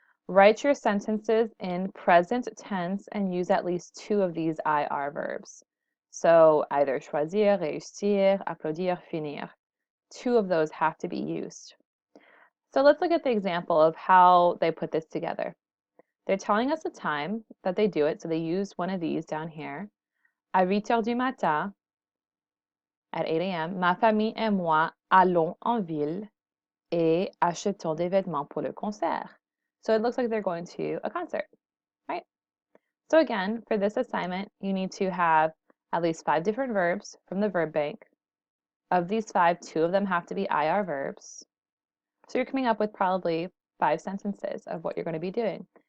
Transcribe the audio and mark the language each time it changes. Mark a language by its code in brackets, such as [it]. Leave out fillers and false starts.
[en] Write your sentences in present tense and use at least 2 of these IR verbs. So either choisir, réussir, applaudir, finir. 2 of those have to be used. So let's look at the example of how they put this together. They're telling us the time that they do it, so they use one of these down here. [fr] À 8 heures du matin, [en] at 8 a.m., [fr] ma famille et moi allons en ville et achetons des vêtements pour le concert. [en] So it looks like they're going to a concert, right? So again, for this assignment, you need to have at least 5 different verbs from the verb bank. Of these 5, 2 of them have to be IR verbs. So you're coming up with probably 5 sentences of what you're going to be doing.